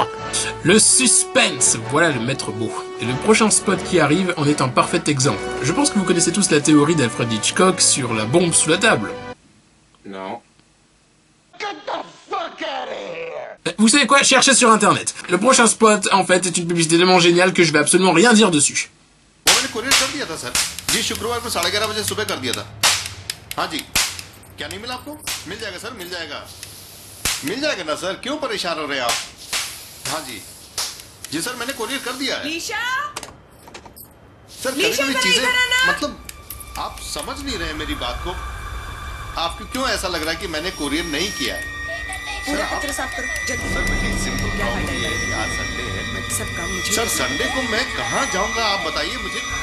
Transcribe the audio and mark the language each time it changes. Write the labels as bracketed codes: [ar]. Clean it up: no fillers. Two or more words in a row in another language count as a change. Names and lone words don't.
[fr] Le suspense, voilà le maître mot. Et le prochain spot qui arrive en est un parfait exemple. Je pense que vous connaissez tous la théorie d'Alfred Hitchcock sur la bombe sous la table. Non. Vous savez quoi? Cherchez sur internet. Le prochain spot, en fait, est une publicité tellement géniale que je vais absolument rien dire dessus. [hi] मैंने कुरियर कर दिया था सर जी शुक्रवार को 11:30 बजे सुबह कर दिया था हाँ जी क्या नहीं मिला आपको मिल जाएगा सर मिल जाएगा ना सर क्यों परेशान हो रहे हैं आप हाँ जी सर मैंने कुरियर कर दिया है सर कभी चीजें मतलब आप समझ नहीं रहे मेरी बात को आपको क्यों ऐसा लग रहा है कि मैंने कुरियर नहीं किया है सर मुझे सिंपल प्रॉब्लम ये है कि आज संडे है सर संडे को मैं कहाँ जाऊंगा आप बताइए मुझे